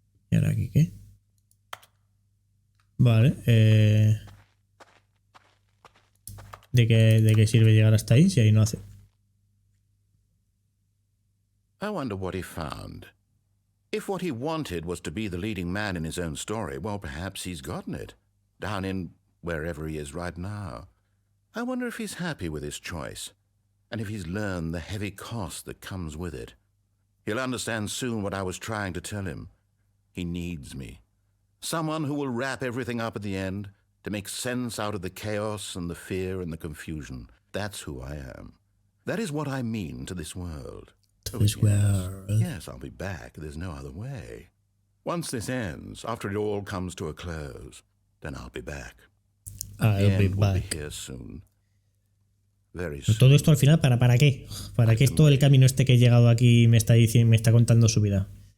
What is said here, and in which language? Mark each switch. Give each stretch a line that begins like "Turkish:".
Spanish: ¿Y ahora aquí qué? Vale. ¿De qué sirve llegar hasta ahí si ahí no hace?
English: I wonder what he found. If what he wanted was to be the leading man in his own story, well, perhaps he's gotten it. Down in wherever he is right now. I wonder if he's happy with his choice, and if he's learned the heavy cost that comes with it. He'll understand soon what I was trying to tell him. He needs me. Someone who will wrap everything up at the end, to make sense out of the chaos and the fear and the confusion. That's who I am. That is what I mean to this world. Yes, I'll be back. There's no other way. Once this ends, after it all comes to a close, then I'll be back. I'll be back. Will be here soon. Very soon.
Spanish: Todo esto al final, ¿para qué? ¿Para qué es todo el camino este que he llegado aquí y me está diciendo, me está contando su vida?